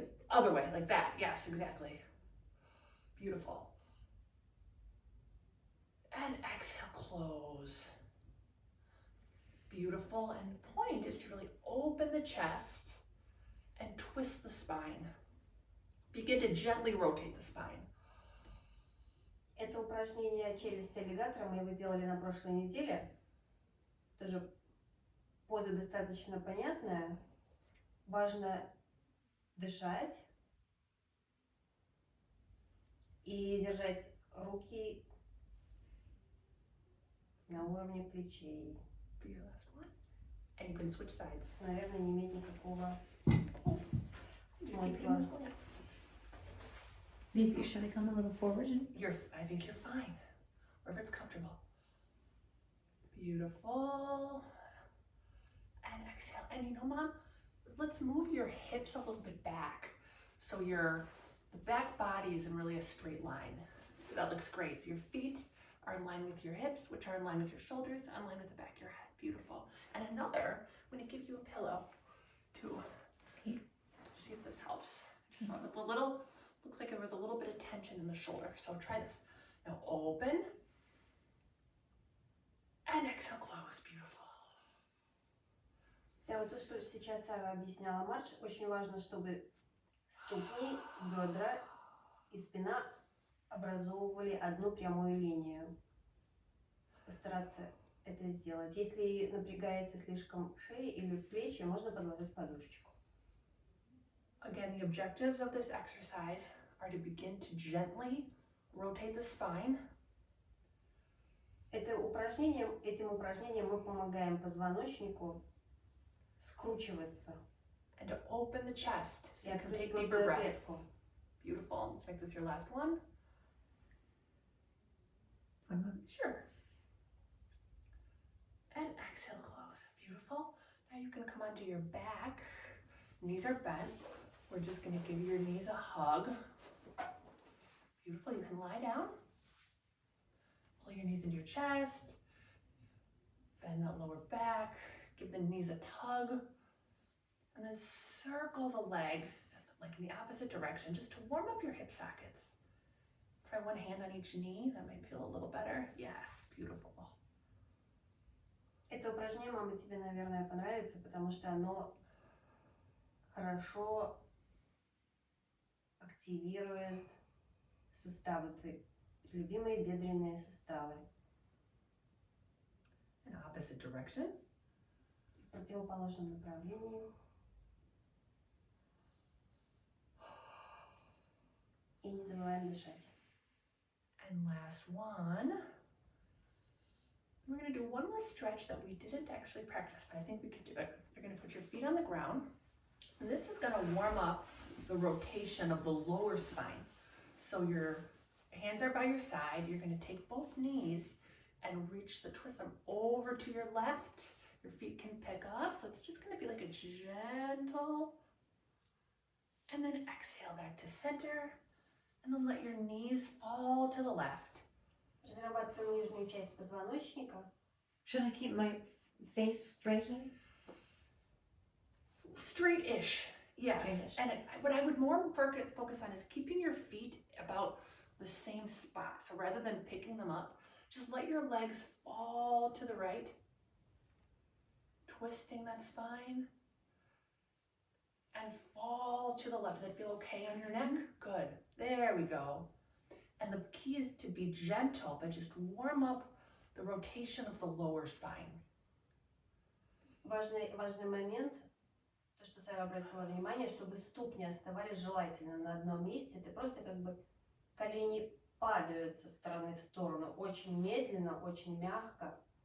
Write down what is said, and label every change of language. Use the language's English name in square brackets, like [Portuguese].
[English] Other way, like that. Yes, exactly. Beautiful. And exhale, close. Beautiful. And the point is to really open the chest and twist the spine. Begin to gently rotate the spine. [Russian] Это упражнение челюсти аллигатора, мы его делали на прошлой неделе. Тоже поза достаточно понятная. Важно дышать и держать руки на уровне плечей. [English] For your last one. And you can switch sides. [Russian] Наверное, не имеет никакого смысла. [English] Maybe should I come a little forward? I think you're fine. Wherever it's comfortable. Beautiful. And exhale. And you know, Mom, let's move your hips a little bit back. So the back body is in really a straight line. That looks great. So your feet are in line with your hips, which are in line with your shoulders, in line with the back of your head. Beautiful. And another, I'm going to give you a pillow to see if this helps. So a little, looks like there was a little bit of tension in the shoulder. So try this. Now open. And exhale, close. Beautiful. [Russian] Да, вот то, что сейчас Сара объясняла марш, очень важно, чтобы ступни, бедра и спина образовывали одну прямую линию. Постараться это сделать. Если напрягается слишком шея или плечи, можно подложить подушечку. [English] Again, the objectives of this exercise are to begin to gently rotate the spine. [Russian] Этим упражнением мы помогаем позвоночнику скручиваться. [English] And to open the chest so [Russian] И [English] you can [Russian] открыть [English] take deeper [Russian] грудную [English] breaths. [Russian] клетку. [English] Beautiful. Let's make this your last one. One more. Sure. And exhale, close. Beautiful. Now you can come onto your back. Knees are bent. We're just going to give your knees a hug. Beautiful. You can lie down. Pull your knees into your chest. Bend that lower back. Give the knees a tug. And then circle the legs like in the opposite direction just to warm up your hip sockets. Try one hand on each knee. That might feel a little better. Yes. Beautiful. [Russian] Это упражнение, мама, тебе, наверное, понравится, потому что оно хорошо активирует суставы, твои любимые бедренные суставы. [English] In opposite direction. [Russian] В противоположном направлении. И не забываем дышать. [English] And last one. We're going to do one more stretch that we didn't actually practice, but I think we could do it. You're going to put your feet on the ground. And this is going to warm up the rotation of the lower spine. So your hands are by your side. You're going to take both knees and twist them over to your left. Your feet can pick up. So it's just going to be like a gentle. And then exhale back to center. And then let your knees fall to the left. [Russian] Разрабатываем нижнюю часть позвоночника. [English] Should I keep my face straight? Straight-ish, yes. Straight-ish. And what I would more focus on is keeping your feet about the same spot. So rather than picking them up, just let your legs fall to the right, twisting that spine, and fall to the left. Does it feel okay on your neck? Good. There we go. And the key is to be gentle, but just warm up the rotation of the lower spine. [Russian] Важный момент, то, что Сара обратила внимание, чтобы ступни оставались желательно на одном месте. Ты просто как бы колени падают со стороны в сторону. Очень медленно, очень мягко.